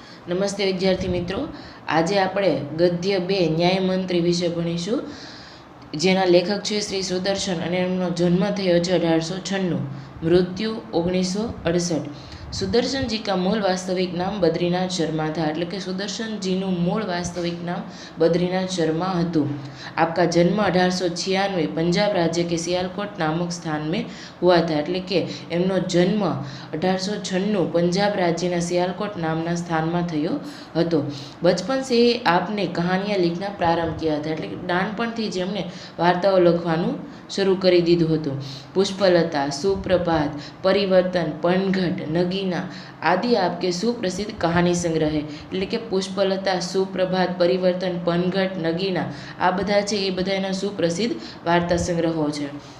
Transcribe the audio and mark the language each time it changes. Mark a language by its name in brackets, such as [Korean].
[Gujarati] નમસ્તે વિદ્યાર્થી મિત્રો, આજે આપણે ગદ્ય 2 ન્યાયમંત્રી વિશે ભણીશું, જેના લેખક છે શ્રી સુદર્શન અને એમનો જન્મ થયો છે 1896, મૃત્યુ 1968। [Hindi] सुदर्शन जी का मूल वास्तविक नाम बद्रीनाथ शर्मा था, [Gujarati] એટલે કે સુદર્શન જીનું મૂળ વાસ્તવિક નામ બદ્રીનાથ શર્मा હતું। [Hindi] आपका जन्म 1896 पंजाब राज्य के सियालकोट नामक स्थान में हुआ था, [Gujarati] એટલે કે એમનો જન્મ 1896 पंजाब राज्यના सियालकोट नामના સ્થાનમાં થયો હતો। [Hindi] बचपन से ही आपने कहानियाँ लिखना प्रारंभ किया था, [Gujarati] એટલે કે નાનપણથી જ એમણે વાર્તાઓ લખવાનું શરૂ કરી દીધું હતું। પુષ્પલતા, સુપ્રભાત, પરિવર્તન, પનઘટ, નગીના આદि [Hindi] आपके सुप्रसिद्ध कहानी संग्रह है, [Gujarati] એટલે કે પુષ્પલતા, સુપ્રભાત, પરિવર્તન, પનઘટ, નગીના આ બધા છે એ બધા એના સુપ્રસિદ્ધ વાર્તા સંગ્રહો છે।